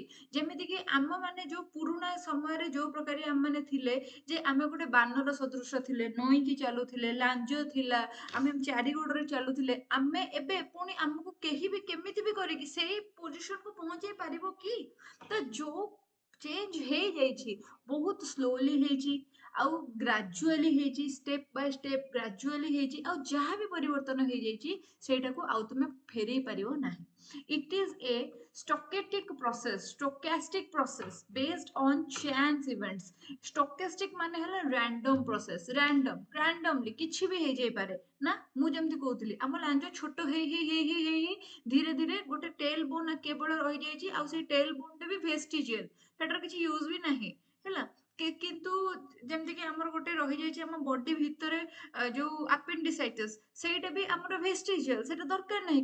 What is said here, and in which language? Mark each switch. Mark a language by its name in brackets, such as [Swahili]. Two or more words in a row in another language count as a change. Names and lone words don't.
[Odia] ଯେମିତିକି ଆମ ମାନେ ଯୋଉ ପୁରୁଣା ସମୟରେ ଯୋଉ ପ୍ରକାରିଆ ଆମ ମାନେ ଥିଲେ, ଯେ ଆମେ ଗୋଟେ ବାନର ସଦୃଶ ଥିଲେ, ନଇଁକି ଚାଲୁଥିଲେ, ଲାଞ୍ଜ ଥିଲା, ଆମେ ଚାରି ଗୋଡରେ ଚାଲୁଥିଲେ, ଆମେ ଏବେ ପୁଣି ଆମକୁ କେହି ବି କେମିତି ବି କରିକି ସେଇ ପୋଜିସନକୁ ପହଞ୍ଚେଇ ପାରିବ କି? ତ ଯୋଉ ଚେଞ୍ଜ ହେଇଯାଇଛି ବହୁତ ସ୍ଲୋଲି ହେଇଛି, ଆଉ ଗ୍ରାଜୁଆଲି ହେଇଛି, [English] step by step [Odia] ଗ୍ରାଜୁଆଲି ହେଇଛି, ଆଉ ଯାହା ବି ପରିବର୍ତ୍ତନ ହେଇଯାଇଛି ସେଇଟାକୁ ଆଉ ତୁମେ ଫେରେଇ ପାରିବ ନାହିଁ। [English] it is a stochastic process based on chance events। [Odia] stochastic ମାନେ ହେଲା [English] random process, [Odia] randomly କିଛି ବି ହେଇଯାଇପାରେ ନା। ମୁଁ ଯେମିତି କହୁଥିଲି ଆମ ଲାଞ୍ଜ ଛୋଟ ହେଇ ହେଇ ହେଇ ହେଇ ହେଇ ଧୀରେ ଧୀରେ ଗୋଟେ [English] tail bone [Odia] କେବଳ ରହିଯାଇଛି, ଆଉ ସେଇ [English] tail bone [Odia] ଟା ବି ଭେଷ୍ଟିଜିଆଲ, ସେଟାର କିଛି ୟୁଜ ବି ନାହିଁ। ହେଲା, କିନ୍ତୁ ଯେମିତିକି ଆମର ଗୋଟେ ରହିଯାଇଛି ଆମ ବଡି ଭିତରେ ଯୋଉ ଆପେଣ୍ଡିସାଇଟିସ୍, ସେଇଟା ବି ଆମର ଭେଷ୍ଟିଜିଆଲ, ସେଇଟା ଦରକାର ନାହିଁ।